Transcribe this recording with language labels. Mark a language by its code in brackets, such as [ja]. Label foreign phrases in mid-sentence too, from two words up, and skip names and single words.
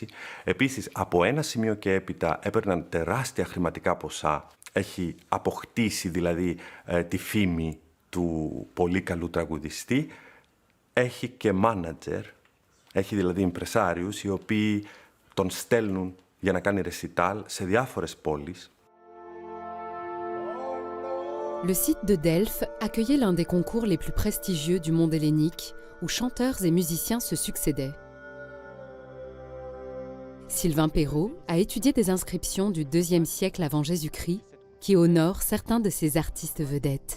[el] Επίσης, από ένα σημείο και έπειτα έπαιρναν τεράστια χρηματικά ποσά. Έχει αποκτήσει δηλαδή τη φήμη του πολύ καλού τραγουδιστή. Έχει και μάνατζερ, έχει δηλαδή ιμπρεσάριους οι οποίοι τον στέλνουν για να κάνει ρεσιτάλ σε διάφορες πόλεις. [fr] Le site de Delphes accueillait l'un des concours les plus prestigieux du monde hellénique, où chanteurs et musiciens se succédaient. Sylvain Perrault a étudié des inscriptions du IIe siècle avant Jésus-Christ qui honorent certains de ces artistes vedettes.